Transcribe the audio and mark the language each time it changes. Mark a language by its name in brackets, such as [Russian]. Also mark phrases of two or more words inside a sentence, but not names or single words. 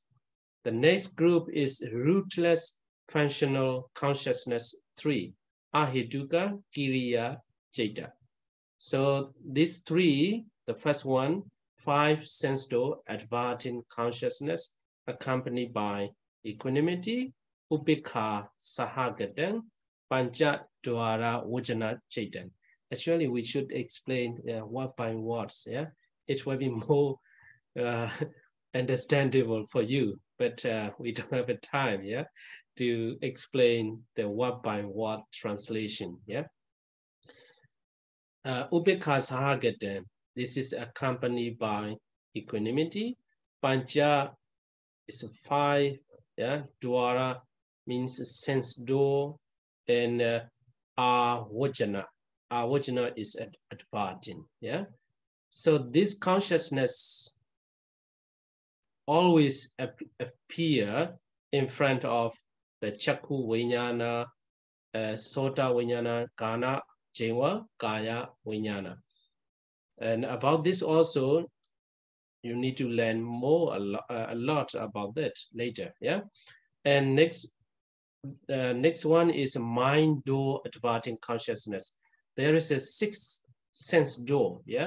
[English] The next group is rootless functional consciousness 3, [Pali] Ahetuka, Kiriya, Jeta. [English] So these three, the first one, 5 sense door adverting consciousness accompanied by equanimity, [Pali] upekha sahagadan, pancha dwara vajana chaitan. [English] Actually, we should explain word by words. Yeah, it will be more understandable for you, but we don't have a time. Yeah, to explain the word by word translation. Yeah. [Pali] Upekha sahagadan. [English] This is accompanied by equanimity. Pancha is 5. Yeah, dwara means sense door, and avajana. Avajana is adverting. Yeah, so this consciousness always appear in front of the [Pali] chakku vinyana, sota vinyana, kana, jeva, kaya vinyana. [English] And about this also, you need to learn more a lot about that later. Yeah. And next one is mind door adverting consciousness. There is a 6 sense door. Yeah.